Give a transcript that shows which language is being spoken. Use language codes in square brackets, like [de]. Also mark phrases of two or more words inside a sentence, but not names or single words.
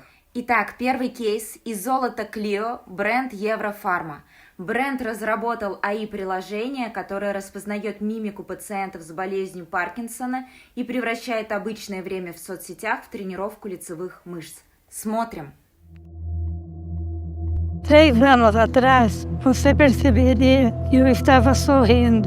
[ru] Итак, первый кейс из золота Clio, бренд Еврофарма. Бренд разработал АИ-приложение, которое распознает мимику пациентов с болезнью Паркинсона и превращает обычное время в соцсетях в тренировку лицевых мышц. Смотрим. [pt] 3 anos atrás, você perceberia que eu estava sorrindo.